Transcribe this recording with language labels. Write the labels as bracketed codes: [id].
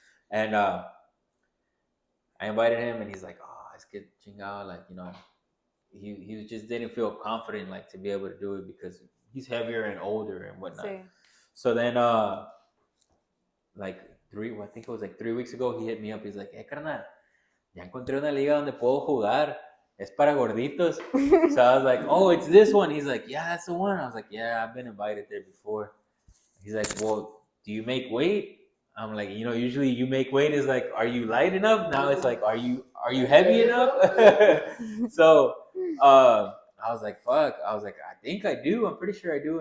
[en] And I invited him, and he's like, oh, [es] es que chingado, [en] like he just didn't feel confident like to be able to do it, because he's heavier and older and whatnot. Sí. So then like I think it was like 3 weeks ago, he hit me up. He's like, [es] hey carnal, ya encontré una liga donde puedo jugar. Es para gorditos. [en] So I was like, oh, it's this one. He's like, yeah, that's the one. I was like, yeah, I've been invited there before. He's like, well, do you make weight? I'm like, usually you make weight is like, are you light enough? Now it's like, are you heavy enough? So I was like, fuck. I was like, I think I do. I'm pretty sure I do.